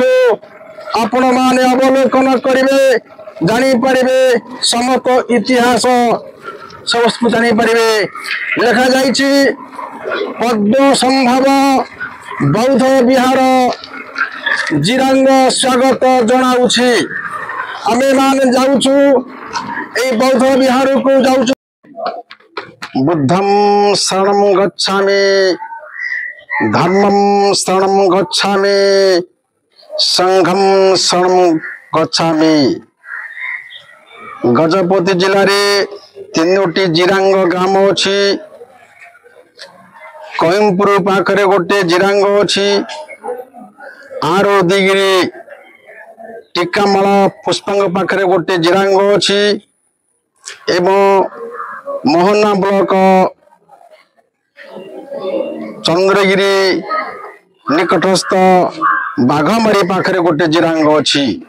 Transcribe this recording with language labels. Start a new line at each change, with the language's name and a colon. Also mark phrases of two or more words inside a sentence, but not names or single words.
Odia: ଆପଣ ମାନେ ଅବଲୋକନ କରିବେ ଜାଣି ପାରିବେ ସମତ ଇତିହାସ ସବୁ ଜାଣି ପାରିବେ। ଲେଖା ଯାଇଛି ପଦ୍ମ ସମ୍ଭବ ବୌଦ୍ଧ ବିହାର ଜିରାଙ୍ଗ ସ୍ୱାଗତ ଜଣାଉଛି। ଆମେ ମାନେ ଯାଉଛୁ ଏ ବୌଦ୍ଧ ବିହାର କୁ ଯାଉଛୁ।
Pali: बुद्धं शरणं गच्छामि धर्मं शरणं गच्छामि संघं शरणं गच्छामि।
Odia: ଗଜପତି ଜିଲ୍ଲା ରେ ତିନୋଟି ଜିରାଙ୍ଗ ଗ୍ରାମ ଅଛି। କୋୟମପୁର ପାଖରେ ଗୋଟେ ଜିରାଙ୍ଗ ଅଛି। ଆରୋଦିଗିରି ଟୀକାମାଳା ପୁଷ୍ପାଙ୍ଗ ପାଖରେ ଗୋଟେ ଜିରାଙ୍ଗ ଅଛି ଏବଂ ମୋହନା ବ୍ଲକ ଚନ୍ଦ୍ରଗିରି ନିକଟସ୍ଥ ବାଘମାରୀ ପାଖରେ ଗୋଟେ ଜିରାଙ୍ଗ ଅଛି।